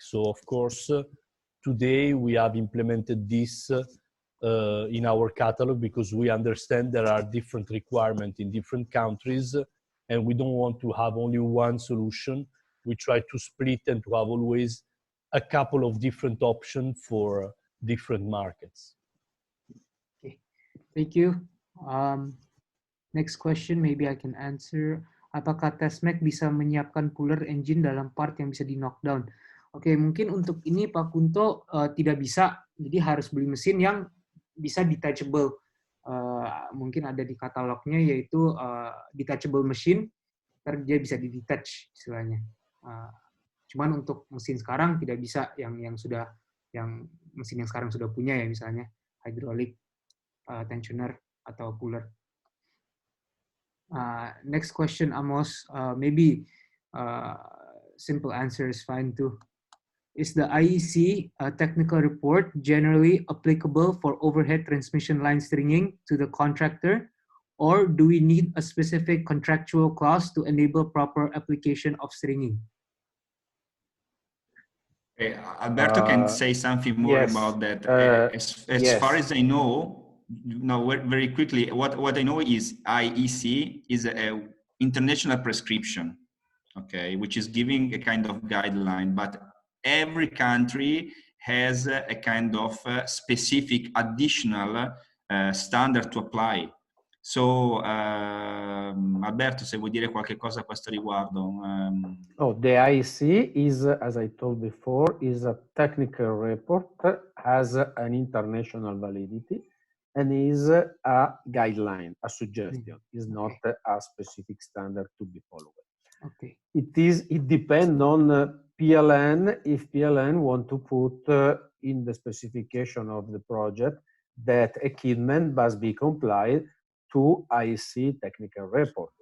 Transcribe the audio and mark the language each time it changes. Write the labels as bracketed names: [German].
[English] So of course, today we have implemented this in our catalog because we understand there are different requirements in different countries, and we don't want to have only one solution. We try to split and to have always a couple of different options for different markets. Okay, thank you. Next question, maybe I can answer. [Indonesian] Apakah Tesmec bisa menyiapkan puller engine dalam part yang bisa di knockdown? Oke, mungkin untuk ini Pak Kunto tidak bisa, jadi harus beli mesin yang bisa detachable. Mungkin ada di katalognya yaitu detachable machine, dia bisa di-detach istilahnya. Cuman untuk mesin sekarang tidak bisa yang mesin yang sekarang sudah punya ya, misalnya hydraulic tensioner atau puller. [English] Next question, Amos. Maybe simple answer is fine too. Is the IEC technical report generally applicable for overhead transmission line stringing to the contractor, or do we need a specific contractual clause to enable proper application of stringing? Alberto can say something more about that. As far as I know, very quickly, what I know is IEC is an international prescription, okay, which is giving a kind of guideline, but every country has a kind of specific additional standard to apply. [Italian] So, Alberto, se vuoi dire qualche cosa a questo riguardo. [English] The IEC is, as I told before, is a technical report, has an international validity, and is a guideline, a suggestion. Is not a specific standard to be followed. Okay. It depends on PLN, if PLN want to put in the specification of the project that equipment must be complied to IEC technical report.